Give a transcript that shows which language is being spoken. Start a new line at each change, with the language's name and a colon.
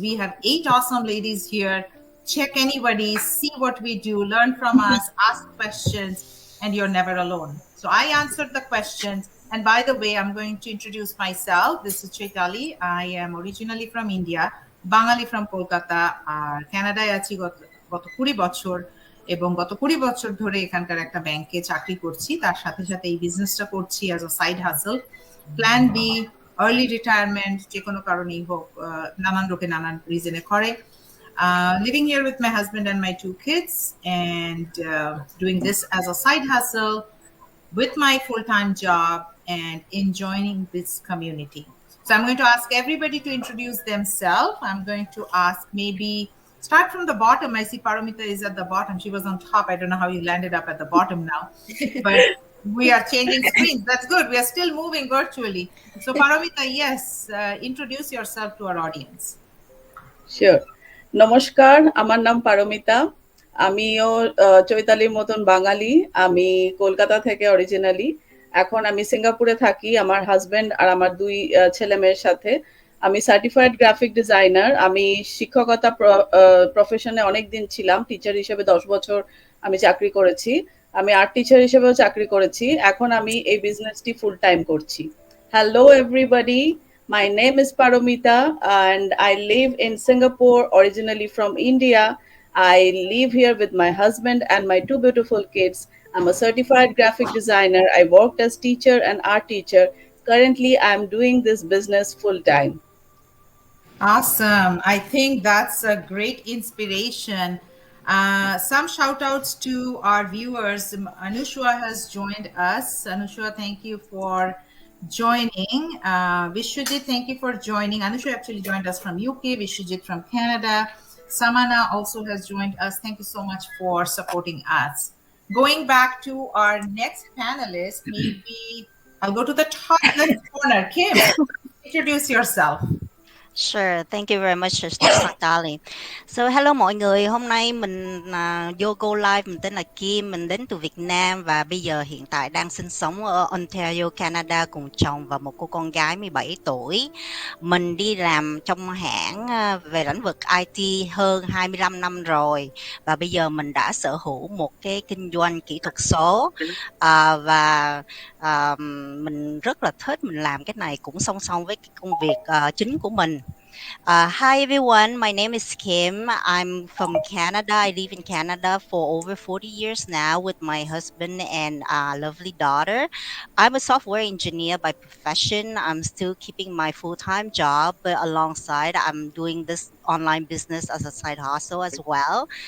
English: We have 8 awesome ladies here. Check anybody, see what we do, learn from us, ask questions, and you're never alone. So I answered the questions. And by the way, I'm going to introduce myself. This is Chaitali. I am originally from India, Bangali from Kolkata,
Bangla: আর কানাডায় আছি গত 20 বছর, এবং গত 20 বছর ধরে এখানকার একটা ব্যাংকে চাকরি করছি। তার সাথে সাথে এই বিজনেসটা করছি
English: As a side hustle.
Bangla: প্ল্যান বি, আর্লি রিটায়ারমেন্ট, যে কোনো কারণেই হোক, নানান লোকে নানান রিজনে করে।
English: Living here with my husband and my 2 kids, and doing this as a side hustle with my full-time job and enjoying this community. So I'm going to ask everybody to introduce themselves. I'm going to ask, maybe start from the bottom. I see Paramita is at the bottom. She was on top. I don't know how you landed up at the bottom now, but we are changing screens. That's good. We are still moving virtually. So Paramita, yes, introduce yourself to our audience.
Bangla: Sure. নমস্কার, আমার নাম পারমিতা। আমিও চৈতালির মতন বাঙালি। আমি কলকাতা থেকে originally. এখন আমি সিঙ্গাপুরে থাকি আমার হাজবেন্ড আর আমার 2 ছেলে মেয়ের সাথে। আমি সার্টিফাইড গ্রাফিক ডিজাইনার। আমি শিক্ষকতা প্রফেশনে অনেকদিন ছিলাম। টিচার হিসেবে 10 বছর আমি চাকরি করেছি। আমি আর্ট টিচার হিসেবেও চাকরি করেছি। এখন আমি এই বিজনেসটি ফুল টাইম করছি।
English: Hello everybody. My name is Paromita and I live in Singapore, originally from India. I live here with my husband and my 2 beautiful kids. I'm a certified graphic designer. I worked as teacher and art teacher. Currently, I'm doing this business full time. Awesome. I think that's a great inspiration. Some shout outs to our viewers. Anushwa has joined us. Anushwa, thank you for joining. Vishwajit, thank you for joining. Anusha actually joined us from UK, Vishwajit from Canada. Samana also has joined us. Thank you so much for supporting us. Going back to our next panelist, maybe I'll go to the top left corner. Kim, introduce yourself. Sure, thank you very much, Sister Sally.
Vietnamese: So, hello mọi người, hôm nay mình vô Go Live, mình tên là Kim, mình đến từ Việt Nam và bây giờ hiện tại đang sinh sống ở Ontario, Canada cùng chồng và một cô con gái 17 tuổi. Mình đi làm trong hãng về lĩnh vực IT hơn 25 năm rồi và bây giờ mình đã sở hữu một cái kinh doanh kỹ thuật số và mình rất là thích mình làm cái này cũng song song với cái công việc chính của mình.
English: Hi everyone, my name is Kim. I'm from Canada. I live in Canada for over 40 years now with my husband and lovely daughter. I'm a software engineer by profession. I'm still keeping my full-time job, but alongside I'm doing this online business as a side hustle as well.